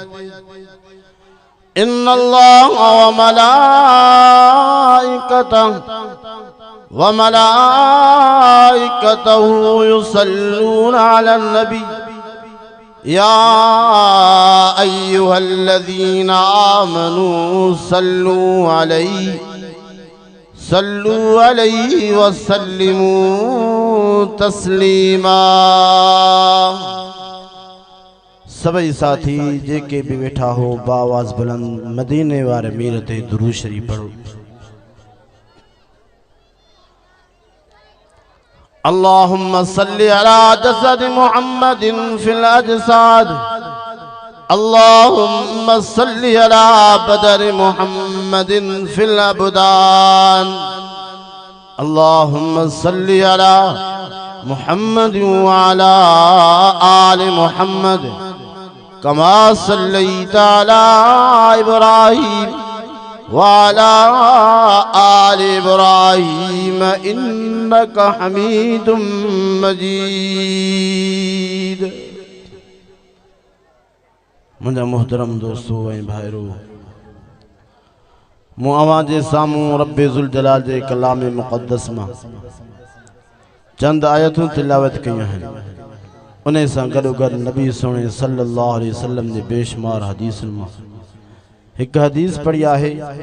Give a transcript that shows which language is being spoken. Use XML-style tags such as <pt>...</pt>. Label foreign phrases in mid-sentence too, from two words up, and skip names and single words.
<ar>إن الله وملائكته يصلون على النبي يا أيها الذين آمنوا صلوا عليه وسلموا تسلیما.</ar> <sd>सभी साथी जेके भी बैठा हो बावाज बुलंद मदीने वारे मीर ते दुरूद शरीफ पढ़ो.</sd> <ar>اللهم صل على جسد محمد في الأجساد. اللهم صل على بدر محمد في الأبدان. اللهم صل على محمد وعلى آل محمد كما صليت على إبراهيم وعلى آل إبراهيم إنك حميد مجيد.</ar> <sd>मुंहिंजा मोहतरम दोस्तों ऐं भाइरो, मूं अवां जे साम्हूं रब्बे ज़ुल जलाल जे कलाम मुक़द्दस मां चंद आयतूं तिलावत कयूं आहिनि. उन सां गॾोगॾु नबी सोणे सल्लल्लाहु अलैहि वसल्लम जे बेशुमार हदीसुनि मां हिकु हदीस पढ़ी आहे.</sd>